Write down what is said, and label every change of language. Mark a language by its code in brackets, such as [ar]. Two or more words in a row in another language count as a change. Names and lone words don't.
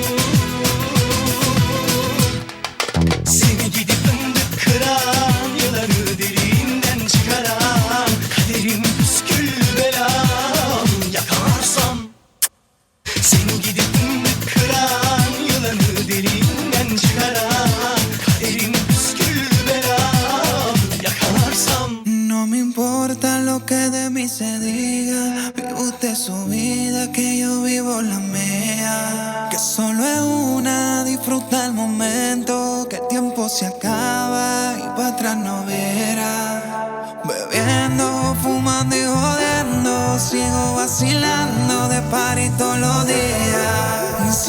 [tr] Seni gidip fındık kıran yılanı deliğinden çıkaran kaderim püskül belam yakalarsam. Seni gidip fındık kıran yılanı deliğinden çıkaran kaderim püskül belam yakalarsam. [es] No me importa lo que de mí se diga, vive usted su vida, que yo vivo la mía. Que solo es una, disfruta el momento, que el tiempo se acaba y para atrás no verá. Bebiendo, fumando y jodiendo, sigo vacilando de party todos los días.